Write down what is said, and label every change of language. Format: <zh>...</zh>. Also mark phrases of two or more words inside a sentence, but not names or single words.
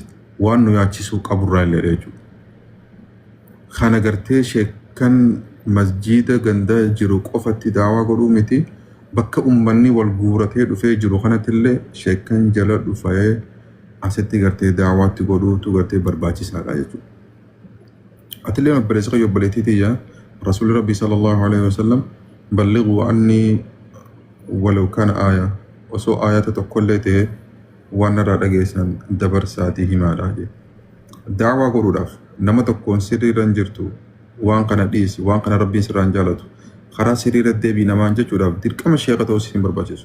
<om>Waan nu yaachisuu qaburraa illee jechuudha. Kana gartee sheekkan masjiida ganda jiru qofatti daawaa godhuu miti bakka ummanni wal guuratee dhufee jiru kanattillee sheekkan jala dhufee asitti gartee daawaatti godhuutu gartee barbaachisaadha jechuudha. Atillee obboleessa qayyoo obboleettiitiyya rasuulli rabbii</om> <ar>صلى الله عليه وسلم بلغوا عني ولو</ar> <om>kana aayaa osoo aayata tokkollee ta'e waan narraa dhageessan dabarsaatii himaadha jedhe. Daawaa godhuudhaaf nama tokkoon sirriirra hin jirtu waan kana dhiisi waan kana rabbiin sirraan jaalatu karaa sirriirra deebii namaan jechuudhaaf dirqama sheeka ta'uu hin barbaachisu.</om>